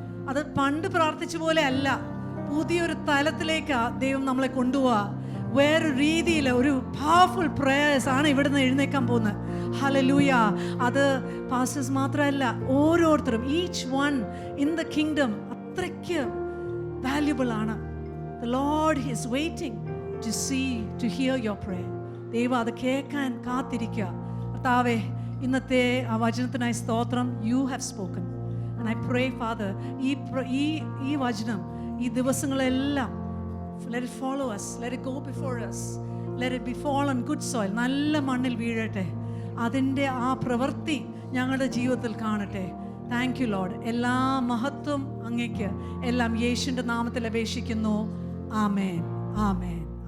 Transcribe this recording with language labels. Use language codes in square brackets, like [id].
[ml] അത് പണ്ട് പ്രാർത്ഥിച്ച പോലെ അല്ല, പുതിയൊരു തലത്തിലേക്ക് ദൈവം നമ്മളെ കൊണ്ടുപോവാ. വേറൊരു രീതിയിൽ ഒരു പവർഫുൾ പ്രേയേഴ്സ് ആണ് ഇവിടുന്ന് എഴുന്നേക്കാൻ പോകുന്നത്. ഹല്ലേലൂയ. അത് പാസ്റ്റേഴ്സ് മാത്രമല്ല, ഓരോരുത്തരും, [en] each one in the kingdom [ml] അത്രയ്ക്ക് വാല്യുബിൾ ആണ്. [en] The Lord is waiting to see, to hear your prayer. [ml] ദൈവം അത് കേൾക്കാൻ കാത്തിരിക്കുക. കർത്താവേ, ഇന്നത്തെ ആ വചനത്തിനായി സ്തോത്രം. [en] You have spoken and I pray, Father, [ml] ഈ വചനം ഈ ദിവസങ്ങളെല്ലാം [en] let it follow us, let it go before us, let it be fall on good soil. [ml] നല്ല മണ്ണിൽ വീഴട്ടെ. അതിൻ്റെ ആ പ്രവൃത്തി ഞങ്ങളുടെ ജീവിതത്തിൽ കാണട്ടെ. [en] Thank you lord. [ml] എല്ലാ മഹത്വം അങ്ങേക്ക്. എല്ലാം യേശുവിൻ്റെ നാമത്തിൽ അപേക്ഷിക്കുന്നു. ആമേൻ, ആമേൻ.